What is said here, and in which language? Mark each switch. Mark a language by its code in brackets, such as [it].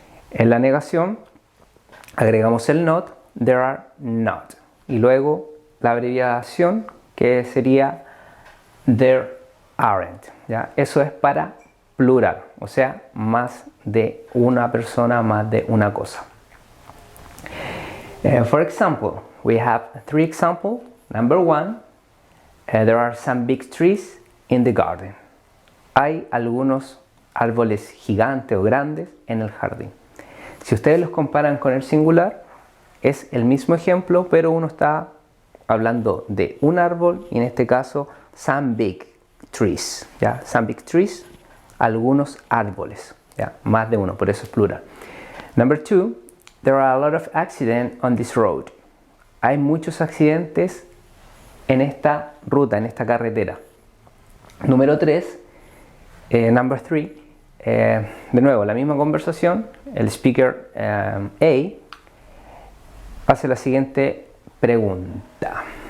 [es] En la negación, agregamos el not, [en] there are not. [es] Y luego la abreviación, que sería [en] there aren't, [es] ¿ya? Eso es para plural, o sea, más de una persona, más de una cosa. [en] For example, we have 3 examples. Number 1, there are some big trees in the garden. [es] Hay algunos árboles gigantes o grandes en el jardín. Si ustedes los comparan con el singular, es el mismo ejemplo, pero uno está hablando de un árbol y en este caso, [en] some big trees, [es] ¿ya? [en] Some big trees, [es] algunos árboles, ¿ya? Más de uno, por eso es plural. [en] Number 2, there are a lot of accidents on this road. [es] Hay muchos accidentes en esta ruta, en esta carretera. Número 3, [en] number 3, [es] de nuevo, la misma conversación, el [en] speaker A [es] hace la siguiente pregunta.